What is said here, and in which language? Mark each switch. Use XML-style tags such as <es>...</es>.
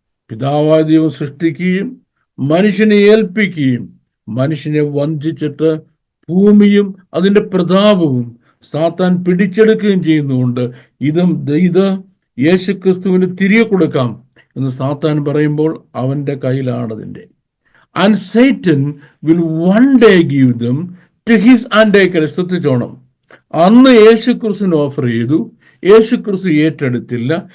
<ml>പിതാവായ ദൈവം സൃഷ്ടിക്കുകയും മനുഷ്യനെ ഏൽപ്പിക്കുകയും മനുഷ്യനെ വഞ്ചിച്ചിട്ട് ഭൂമിയും അതിൻ്റെ പ്രതാപവും സാത്താൻ പിടിച്ചെടുക്കുകയും ചെയ്യുന്നതുകൊണ്ട് ഇത് യേശുക്രിസ്തുവിന് തിരികെ കൊടുക്കാം എന്ന് സാത്താൻ പറയുമ്പോൾ അവൻ്റെ കയ്യിലാണ് അതിൻ്റെ.</ml> <en>And Satan will one day give them to his antichrist.</en> <ml>ശ്രദ്ധിച്ചോണം, അന്ന് യേശുക്രിസ്തുവിന് ഓഫർ ചെയ്തു, യേശുക്രിസ്തു ഏറ്റെടുത്തില്ല.</ml>